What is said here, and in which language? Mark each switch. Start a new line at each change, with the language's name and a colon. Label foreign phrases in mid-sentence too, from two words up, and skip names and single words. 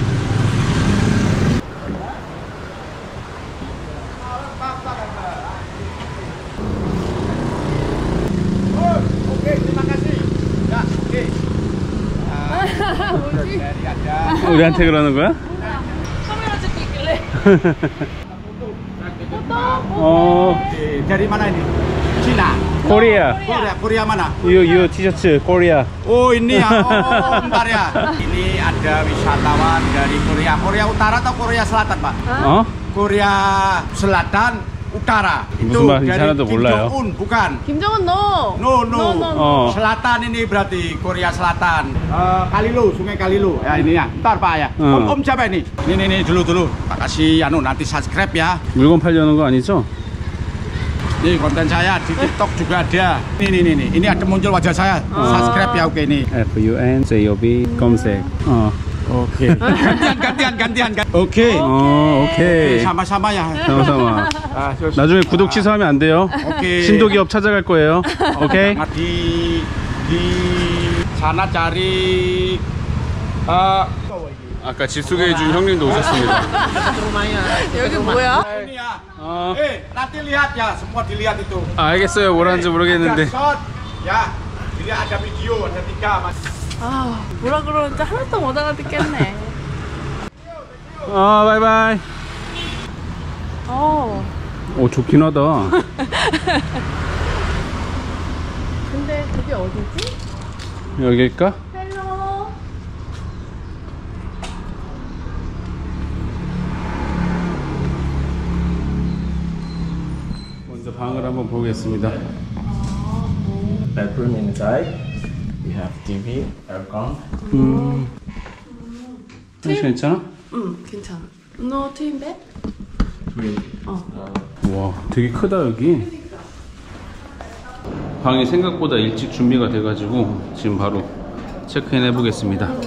Korean: 우리한테 그러는 거야? 카메라 찍고 있길래.
Indonesian: Dari mana ini? Cina.
Korean: 코리아.
Indonesian: Korea mana?
Korean: 유 티셔츠 코리아.
Indonesian: Oh ini ya. Oh bentar ya. Ini ada wisatawan dari Korea. Korea Utara atau Korea Selatan, Pak?
Korean: 어?
Indonesian: Korea Selatan Utara.
Korean: 무슨 말인지 하나도
Indonesian: Kim
Korean: 몰라요.
Indonesian: Jong Un, bukan?
Korean: 김정은 no. 어.
Indonesian: Selatan ini berarti Korea Selatan. Kalilu, Sungai Kalilu. Ya ini ya. Bentar Pak ya. Om siapa ini? Ini dulu. Pak kasih nanti subscribe ya.
Korean: 물건 팔려는 거 아니죠?
Indonesian: Nih konten saya di TikTok juga ada. Ini ada muncul wajah saya. Subscribe ya, oke ini.
Korean: FUNJOB 검색.
Indonesian: Oke. Gantian. Oke.
Korean: 오케이.
Indonesian: Sama-sama ya. sama-sama.
Korean: 나중에 구독 취소하면 안 돼요. 오케이. 신도기업 찾아갈 거예요. 오케이.
Indonesian: Di sana cari
Korean: 아까 집 소개해준 형님도 오셨습니다. 여기 뭐야?
Indonesian: ini ya. Nanti lihat ya, semua dilihat itu.
Korean: 알겠어요. 뭐라는지 모르겠는데.
Indonesian: Shot. Ya. Dilihat ada video, ada 3 Mas.
Korean: 아 뭐라 그러는지 하나도 못 알아듣겠네. 바이바이. 오 좋긴 하다. 근데 그게 어디지? 여기일까? 헬로. 먼저 방을 한번 보겠습니다.
English: Bedroom inside. We have TV, aircon.
Korean: 괜찮아? 응 괜찮아. 너
English: twin bed?
Korean: Twin. 와 되게 크다 여기. 방이 생각보다 일찍 준비가 돼가지고 지금 바로 체크인 해보겠습니다.